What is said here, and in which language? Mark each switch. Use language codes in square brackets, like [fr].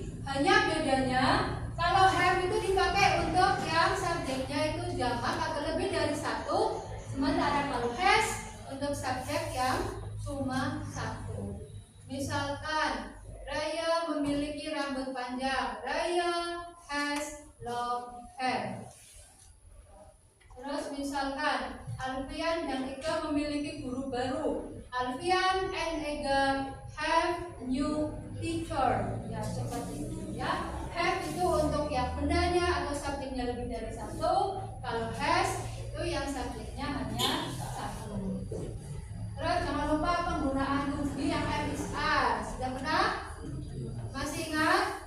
[id] Hanya bedanya kalau have itu dipakai untuk yang subjeknya itu jamak atau lebih dari satu, sementara kalau has untuk subjek yang cuma satu. Misalkan Raya memiliki rambut panjang. [en] Raya has long hair. [id] Terus misalkan Alfian dan Ega memiliki guru baru. [en] Alfian and Ega have new teacher. [id] Ya seperti itu ya. Have itu untuk yang bendanya atau subjeknya lebih dari satu. Kalau has itu yang subjeknya hanya satu. Terus jangan lupa penggunaan to be yang have is are. Sudah pernah? Masih ingat?